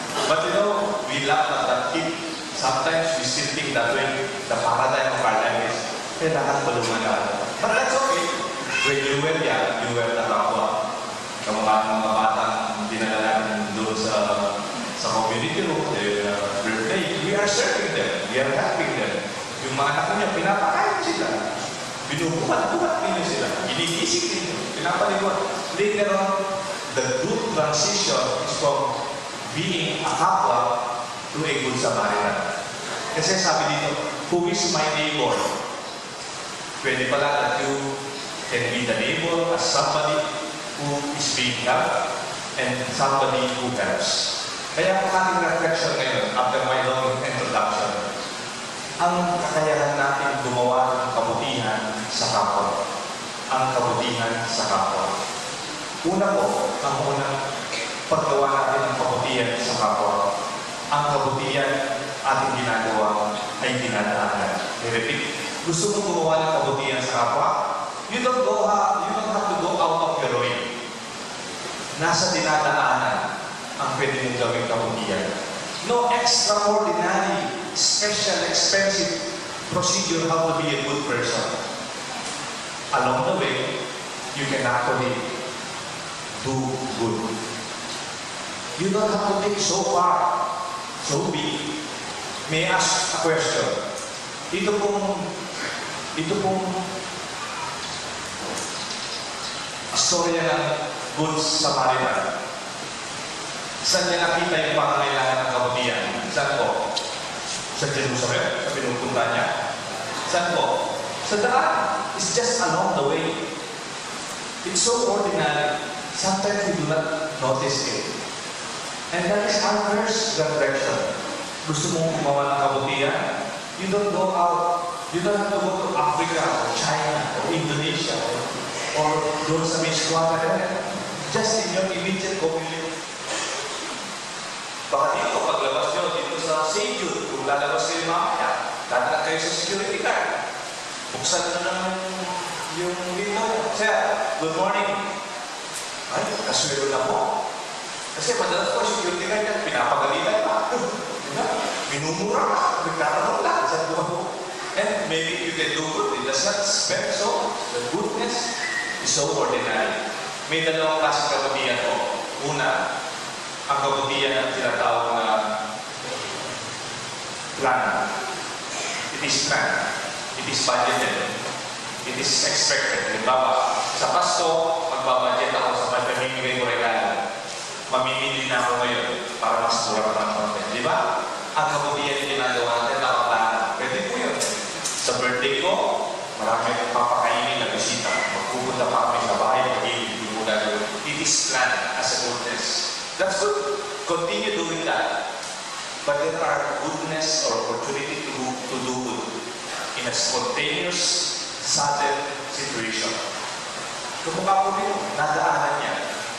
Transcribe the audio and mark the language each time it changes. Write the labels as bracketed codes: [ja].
[en] But you know, we laugh at that kid. Sometimes we still think that way. The paradigm of our life is, [tl] kailangan tulungan ka. [en] But that's okay. When you were young, you were na kapwa. [tl] Kamukha ng mga batang dinala natin doon sa community room. [en] We are serving them. We are helping them. [tl] Yung mga anak niya, pinapakain sila. Binubuhat-buhat ninyo sila. Ginigising ninyo. Pinapaliguan. [en] Later on, the good transition is from being a kapwa to a good Samaritan. [tl] Kasi sabi dito, [en] Who is my neighbor? [tl] Pwede pala [en] that you can be the neighbor as somebody who is being helped and somebody who helps. [tl] Kaya ang ating reflection ngayon, [en] after my long introduction, [tl] ang kakayahan natin gumawa ng kabutihan sa kapwa. Ang kabutihan sa kapwa. Una po, ang unang paggawa natin ng kabutihan sa kapwa. Ang kabutihan ating ginagawa ay dinadaanan. I-repeat, gusto mong gumawa ng kabutihan sa kapwa? [en] You don't have to go out of your way. [tl] Nasa dinadaanan ang pwede mong gawing kabutihan. [en] No extraordinary, special, expensive procedure how to be a good person. Along the way, you can actually do good. You don't have to take so far, so big. May I ask a question? [tl] Ito pong istorya ng Good Samaritan. Saan niya nakita yung pangangailangan ng kabutihan? Saan po? Sa Jerusalem? Sa pinupunta niya? Saan po? Sa daan. [en] It's just along the way. It's so ordinary. Sometimes we do not notice it. And that is our first reflection. [tl] Gusto mong gumawa ng kabutihan? [en] You don't go out. You don't have to go to Africa or China or Indonesia or [tl] doon sa may squatter. [en] Just in your immediate community. [tl] Baka dito, paglabas nyo, dito sa St. Jude, kung lalabas kayo mamaya, dadaan kayo sa security guard. Buksan na naman yung window. [en] Sir, good morning. [tl] Ay, kaswero na po. Kasi madalas po, security guard yan, pinapagalitan pa. Diba? Minumura ka, nagtatanong lang sa buwan mo. [en] And maybe you can do good. It does not spend so. The goodness is so ordinary. [tl] May dalawang klaseng kabutihan po. Una, ang kabutihan ng tinatawag na plan. [en] It is planned. It is budgeted. It is expected. [tl] Halimbawa, sa Pasko, magbabudget ako sa pagpamimigay ko regalo. Mamimili na ako ngayon para mas mura ng konti. Di ba? Ang kabutihan yung ginagawa natin, nakaplano. Pwede po yun. Sa birthday ko, marami akong papakainin na bisita. Magpupunta pa kami sa bahay, magiging mo gagawin. [en] It is planned as a goodness. That's good. Continue doing that. But there are goodness or opportunity to do good in a spontaneous, sudden situation. [tl] Kumukha po rin, nadaanan niya.